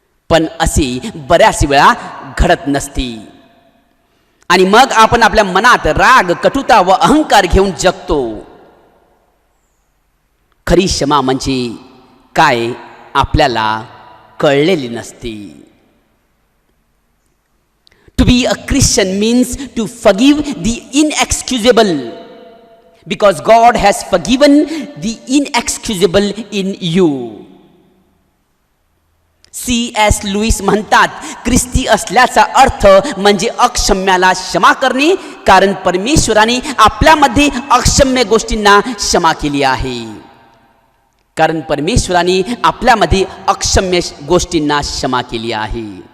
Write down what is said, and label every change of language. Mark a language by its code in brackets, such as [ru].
[mr] पण असे बऱ्याच वेळा घडत नसते आणि मग आपण आपल्या मनात राग, कटुता व अहंकार घेऊन जगतो. खरी क्षमा म्हणजे काय आपल्याला कळलेले नसते. [en] To be a Christian means to forgive the inexcusable, because God has forgiven the inexcusable in you. C.S. [mr] Lewis म्हणतात, ख्रिस्ती असल्याचा अर्थ म्हणजे अक्षम्याला क्षमा करणे, कारण परमेश्वराने आपल्यामध्ये अक्षम्य गोष्टींना क्षमा केली आहे. कारण परमेश्वराने आपल्यामध्ये अक्षम्य गोष्टींना क्षमा केली आहे.